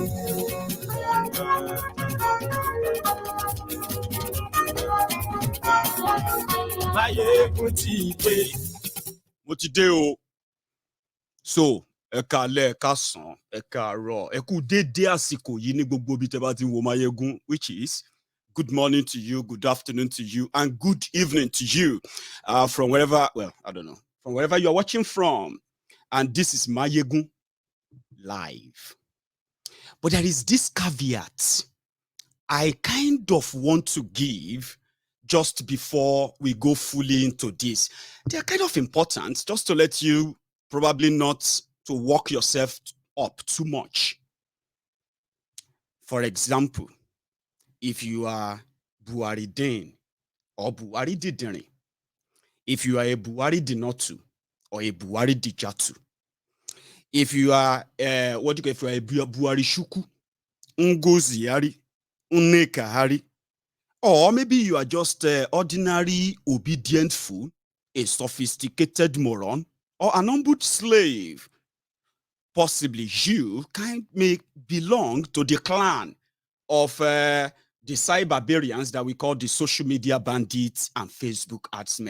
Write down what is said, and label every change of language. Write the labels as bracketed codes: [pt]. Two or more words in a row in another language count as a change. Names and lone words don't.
[yo] Mayegun ti dé. Mo ti dé o. So, ẹ káalẹ́, ẹ káàsán, ẹ káàárọ̀, ẹ kú dédé àsìkò yìí ní gbogbo bí tẹ́ bá ti wo Mayegun, [en] which is good morning to you, good afternoon to you, and good evening to you. From wherever, from wherever you are watching from. And this is Mayegun Live. But there is this caveat I kind of want to give just before we go fully into this. They are kind of important, just to let you probably not to work yourself up too much. For example, if you are Buharidin or Buhari Didiri, if you are a Buhari Dinotu or a Buhari Dijatu, if you are if you are a Buhari Shuku, Ngozi Hari, Nneka Hari, or maybe you are just ordinary obedient fool, a sophisticated moron, or an humbled slave. Possibly you may belong to the clan of the cyberbarians that we call the social media bandits and Facebook adsmen.